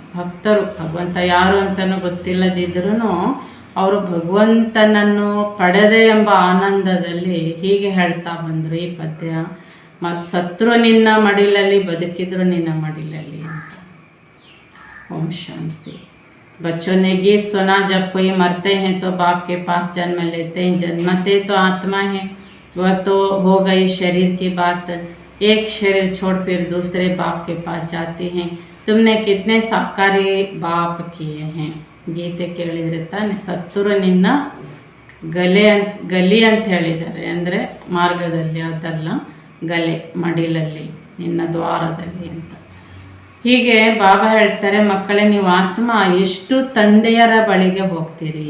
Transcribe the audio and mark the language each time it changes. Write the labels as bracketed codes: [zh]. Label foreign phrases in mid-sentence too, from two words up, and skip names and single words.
[kn] ಭಕ್ತರು ಭಗವಂತ ಯಾರು ಅಂತಲೂ ಗೊತ್ತಿಲ್ಲದಿದ್ರೂ ಅವರು ಭಗವಂತನನ್ನು ಪಡೆದೆ ಎಂಬ ಆನಂದದಲ್ಲಿ ಹೀಗೆ ಹೇಳ್ತಾ ಬಂದರು ಈ ಪದ್ಯ. ಮತ್ತು ಸತ್ರು ನಿನ್ನ ಮಡಿಲಲ್ಲಿ ಬದುಕಿದ್ರು ನಿನ್ನ ಮಡಿಲಲ್ಲಿ ಅಂತ. ಓಂ ಶಾಂತಿ. [hi] बच्चों ने गीत सुना, जब कोई मरते हैं तो बाप के पास जन्म लेते हैं, जन्मते तो आत्मा है, वह तो हो गई शरीर की बात. एक शरीर छोड़ फिर दूसरे बाप के पास जाते हैं. तुमने कितने साकारी बाप किए हैं. [kn] ಗೀತೆ ಕೇಳಿದರೆ ತಾನೆ. ಸತ್ತರು ನಿನ್ನ ಗಲಿ ಅಂತ ಹೇಳಿದ್ದಾರೆ, ಅಂದರೆ ಮಾರ್ಗದಲ್ಲಿ, ಅದಲ್ಲ ಗಲೆ ಮಡಿಲಲ್ಲಿ, ನಿನ್ನ ದ್ವಾರದಲ್ಲಿ ಅಂತ. ಹೀಗೆ ಬಾಬಾ ಹೇಳ್ತಾರೆ, ಮಕ್ಕಳೇ ನೀವು ಆತ್ಮ ಎಷ್ಟು ತಂದೆಯರ ಬಳಿಗೆ ಹೋಗ್ತೀರಿ.